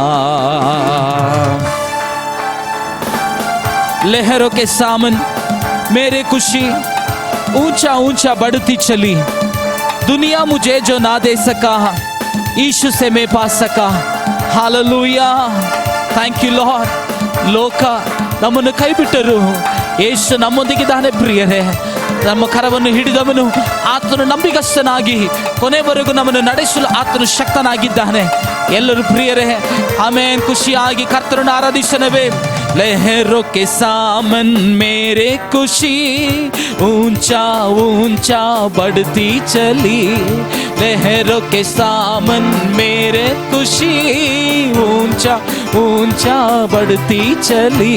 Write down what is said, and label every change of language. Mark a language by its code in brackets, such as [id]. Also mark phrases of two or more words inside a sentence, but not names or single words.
[hi] लहरों के सामन मेरे खुशी ऊंचा ऊंचा बढ़ती चली। दुनिया मुझे जो ना दे सका, यीशु से मैं पा सका। हालेलूया, [en] Thank you Lord. [kn] ಲೋಕ ನಮ್ಮನ್ನು ಕೈ ಬಿಟ್ಟರು, ಯೇಸು ನಮ್ಮೊಂದಿಗಿದ್ದಾನೆ ಪ್ರಿಯರೇ. ನಮ್ಮ ಕರವನ್ನು ಹಿಡಿದವನು, ಆತನು ನಂಬಿಗಸ್ತನಾಗಿ ಕೊನೆವರೆಗೂ ನಮ್ಮನ್ನು ನಡೆಸಲು ಆತನು ಶಕ್ತನಾಗಿದ್ದಾನೆ. ಎಲ್ಲರೂ ಪ್ರಿಯರೇ, ಆಮೇನ್. ಖುಷಿಯಾಗಿ ಕರ್ತನನ್ನು ಆರಾಧಿಸನವೇ. [hi] लहरों के सामन मेरे खुशी ऊंचा ऊंचा बढ़ती चली। लहरों के सामन मेरे खुशी ऊंचा ऊंचा बढ़ती चली।